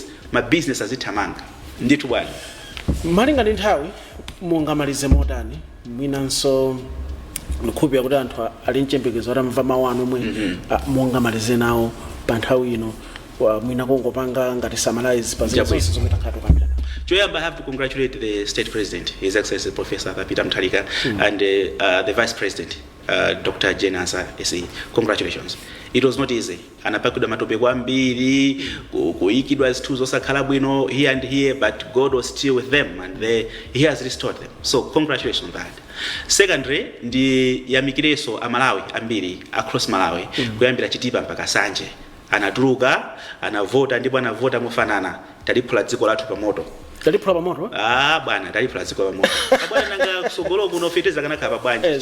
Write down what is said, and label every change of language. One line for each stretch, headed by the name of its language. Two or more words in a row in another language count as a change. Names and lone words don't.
English: My business
Nyanja: azithamanga nditu bwana. Malinga ndi nthawi mungamalize motani mwinanso nkhupira kuti anthu ali mchembekezo atamva mawu anu omwe mungamalize nawo pa nthawi ino mwina kungopanga ngati summarize pa zonse zomwe takhato kambirana.
English: I have to congratulate the State President, His Excellency Professor Peter Mutharika, and the Vice President, Dr. Jenasa SE. Congratulations. It was not easy.
Nyanja: Anapakuda matope kwambiri, kuikidwa zituzo sakhala bwino
English: here and here, but God was still with them and He has restored them. So congratulations on that. Secondly,
Nyanja: ndi yamikireso amalawi ambiri
English: across Malawi,
Nyanja: kuyambira Chitipa mpaka Sanje. Anatuluka, anavota ndipo anavota mofanana. Taliphula dziko lathu pamoto. Taliphula pamoto? Bwana taliphula dziko pamoto. Bwana nanga kusogolo kuno feteza kana khapa bwanji.